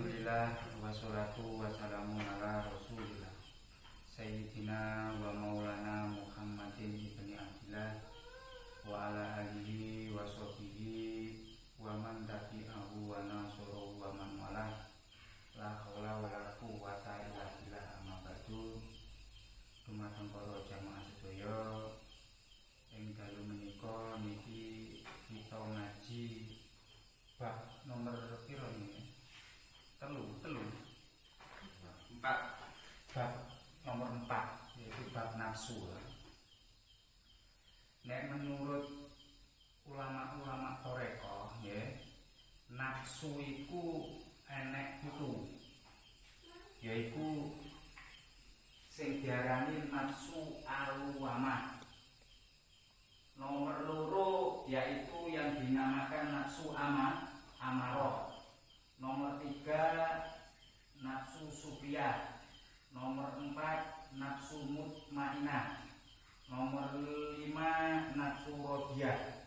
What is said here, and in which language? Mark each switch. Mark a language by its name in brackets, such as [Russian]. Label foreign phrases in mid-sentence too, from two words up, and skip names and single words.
[Arabic] الحمد لله والصلاة والسلام على رسول الله سيدنا ومولانا محمد ابن عبد الله وعلى آله وصحبه ومن تبعه ونصره ومن والاه لا حول ولا قوة إلا بالله أما بعد. [Javanese] Dumateng para jamaah sedaya ing dalu menika niki kita ngaji bab nomor piro niki? Telu empat, bab nomor 4 yaitu bab nafsu. Nek menurut ulama-ulama Toreko, ya, nafsu iku enek pitu, yaitu sing diarani nafsu al-wamah. [Indonesian] Nomor 2 yaitu yang dinamakan nafsu amarah. Nomor 3 nafsu sufiyah. Nomor 4 nafsu mutmainah. Nomor 5 nafsu rodiyah.